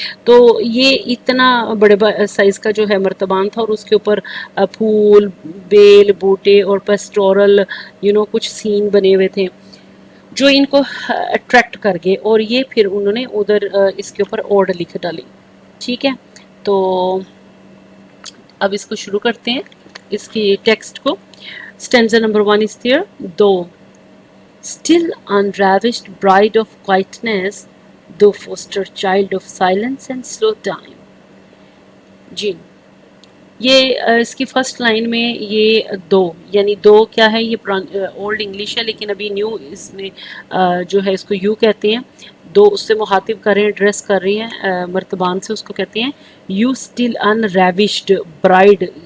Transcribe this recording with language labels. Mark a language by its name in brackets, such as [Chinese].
[Urdu] تو یہ اتنا بڑے سائز کا جو ہے مرتبان تھا، اور اس کے اوپر پھول، بیل، بوٹے اور پیسٹورل کچھ سین بنے ہوئے تھے جو ان کو اٹریکٹ کر گئے، اور یہ پھر انہوں نے ادھر اس کے اوپر اوڈ لکھ ڈالی. ٹھیک ہے، تو اب اس کو شروع کرتے ہیں اس کی ٹیکسٹ کو. [English] Stanza number 1 is there. Though still unravished bride of quietness, though foster child of silence and slow time. [Urdu] جی، یہ اس کی فرسٹ لائن میں یہ دو یعنی دو کیا ہے، یہ اولڈ انگلش ہے لیکن ابھی نیو اس میں جو ہے اس کو یو کہتے ہیں. دو اس سے مخاطب کر رہے ہیں، ایڈریس کر رہی ہیں مرتبان سے، اس کو کہتے ہیں یو اسٹل انریوشڈ برائڈ.